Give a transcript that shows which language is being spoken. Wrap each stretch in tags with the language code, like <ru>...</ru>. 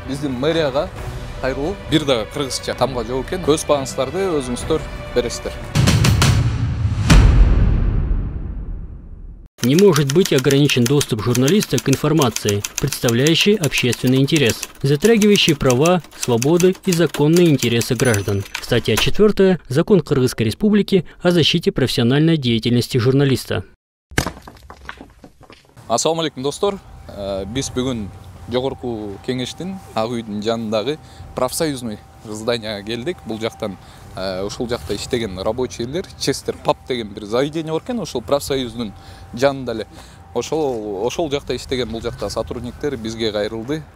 <ky>Биздин мэрияга кайрылуу бир да кыргызча тамга жок экен. Өз багыңыздарды өзүңүздөр бересиздер.</ky> <ru>Не может быть ограничен доступ журналиста к информации, представляющей общественный интерес, затрагивающей права, свободы и законные интересы граждан. Статья 4. Закон Кыргызской Республики о защите профессиональной деятельности журналиста.</ru> <ky>Ассаламу алейкум достор. Биз бүгүн жогорку кеңештин ак үйдүн жанындагы профсоюзный зданияга келдик. Бул жактан ушул жакта иштеген рабочийлер Честер Паб деген бир заведение бар экен. Ошол профсоюздун жанында эле ошол жакта иштеген бул жакта сотрудниктер бизге кайрылды.</ky>